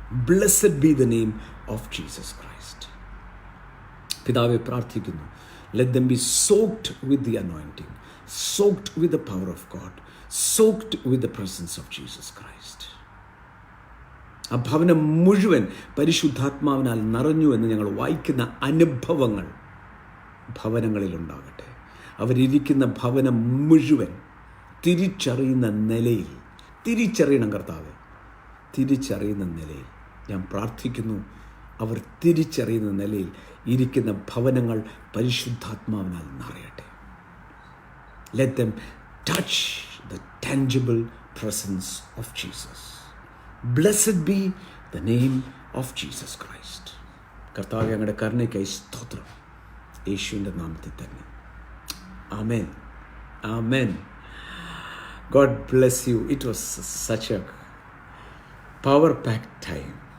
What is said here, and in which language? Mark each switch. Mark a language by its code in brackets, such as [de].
[en] Blessed be the name of Jesus Christ. [ml] പിതാവെ, പ്രാർത്ഥിക്കുന്നു, [en] let them be soaked with the anointing, soaked with the power of God, soaked with the presence of Jesus Christ. [ml] ആ ഭവനം മുഴുവൻ പരിശുദ്ധാത്മാവിനാൽ നിറഞ്ഞു എന്ന് ഞങ്ങൾ വായിക്കുന്ന അനുഭവങ്ങൾ ഭവനങ്ങളിലുണ്ടാകട്ടെ. അവരിയ്ക്കുന്ന ഭവനം മുഴുവൻ തിരിച്ചറിയുന്ന നിലയിൽ, തിരിച്ചറിയണം കർത്താവെ, തിരിച്ചറിയുന്ന നിലയിൽ ഞാൻ പ്രാർത്ഥിക്കുന്നു. അവർ തിരിച്ചറിയുന്ന നിലയിൽ ഇരിക്കുന്ന ഭവനങ്ങൾ പരിശുദ്ധാത്മാവിനാൽ നിറയട്ടെ. [en] Let them touch the tangible presence of Jesus. Blessed be the name of Jesus Christ. [ml] കർത്താവെ, ഞങ്ങളുടെ കരുണയ്ക്കായി സ്തോത്രം, യേശുവിൻ്റെ നാമത്തിൽ തന്നെ. [en] ആമേൻ, ആമേൻ. God bless you. It was such a power-packed time.